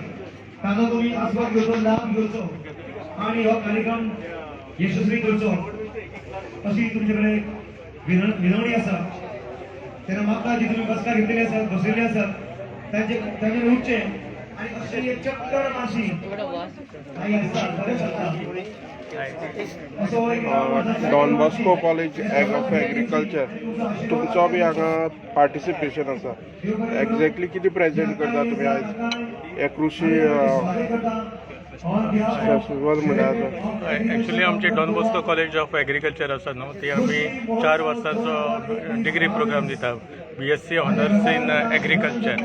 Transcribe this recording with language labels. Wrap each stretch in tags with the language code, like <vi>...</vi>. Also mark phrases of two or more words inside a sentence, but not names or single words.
<kok>ताचो तुम्ही आस्वाद घेवचो, लाभ घेवचो आणि हो कार्यक्रम यशस्वी करचो अशी तुमचे कडेन विनवणी आसा. तेन्ना म्हाका जी तुम्ही बसका घेतलेली आसात, बसयल्ले आसात तांचे उठचे आणि दुसरी एक चक्कर माशी</kok> <mr>काही असतात, बरेच असतात.</mr> <kok>असो एक डॉन बॉस्को कॉलेज ऑफ एग्रीकल्चर तुमचो बी हांगा पार्टिसिपेशन आसा. एक्झॅक्टली कितें प्रेजेंट करता तुमी आयज हे कृषी फेस्टिवल म्हणल्यार? ॲक्च्युली आमची डॉन बॉस्को कॉलेज ऑफ एग्रीकल्चर आसा न्हू ती आमी 4 वर्सांचो</kok> <en>degree program</en> <kok>दिता</kok> <en>BSc Honours in Agriculture.</en>